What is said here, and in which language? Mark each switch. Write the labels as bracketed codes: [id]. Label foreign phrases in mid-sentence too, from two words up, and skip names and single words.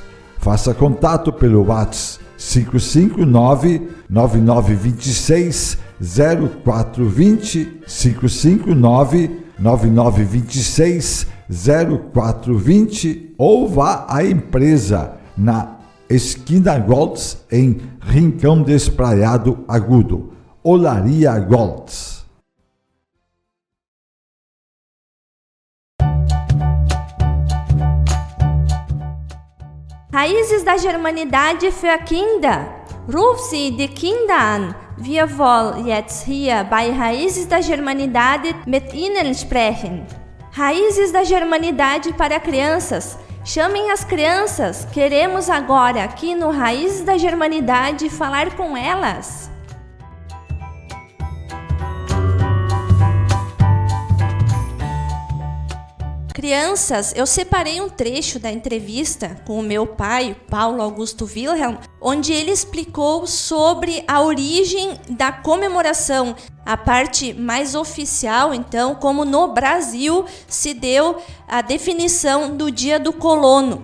[pt] Faça contato pelo WhatsApp 559-9926-0420, 559-9926-0420 ou vá à empresa na Esquina Golds, em Rincão Despraiado Agudo. Olaria Golds. [de] Raízes da Germanidade für Kinder. Ruf sie die Kinder an. Wir wollen jetzt hier bei Raízes da Germanidade mit ihnen sprechen. [pt] Raízes da Germanidade para crianças. Chamem as crianças. Queremos agora, aqui no Raízes da Germanidade, falar com elas. Crianças, eu separei um trecho da entrevista com o meu pai, Paulo Augusto Wilhelm, onde ele explicou sobre a origem da comemoração, a parte mais oficial, então, como no Brasil se deu a definição do Dia do Colono.